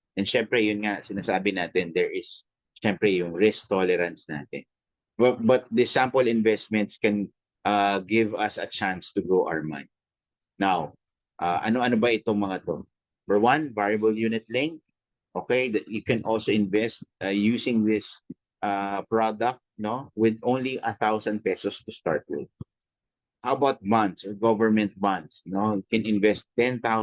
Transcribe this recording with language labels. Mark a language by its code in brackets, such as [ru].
[tl] And syempre, yun nga, sinasabi natin, [en] there is [tl] syempre yung risk tolerance natin. [en] But the sample investments can give us a chance to grow our money. [tl] Now, ano-ano ba itong mga to? [en] Number one, variable unit link. Okay, that you can also invest using this product, no, with only 1,000 pesos to start with. How about bonds or government bonds? No, you can invest 10,000.